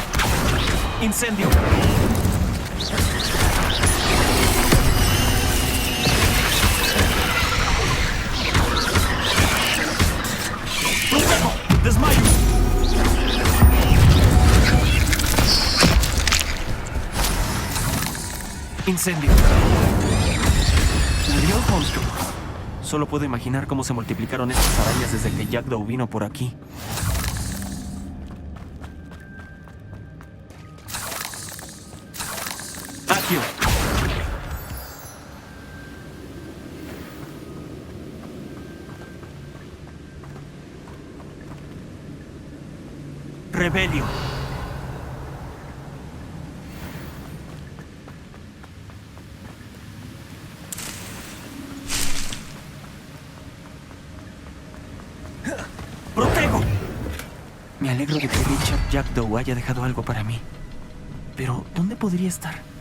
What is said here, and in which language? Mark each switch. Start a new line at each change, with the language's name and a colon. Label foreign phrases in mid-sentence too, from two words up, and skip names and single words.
Spanish: Incendio. ¡Desmayo! Incendio. Adiós, monstruo. Solo puedo imaginar cómo se multiplicaron estas arañas desde que Jackdaw vino por aquí. Accio. Rebelio. ¡Protego! Me alegro de que Richard Jackdaw haya dejado algo para mí. Pero, ¿dónde podría estar?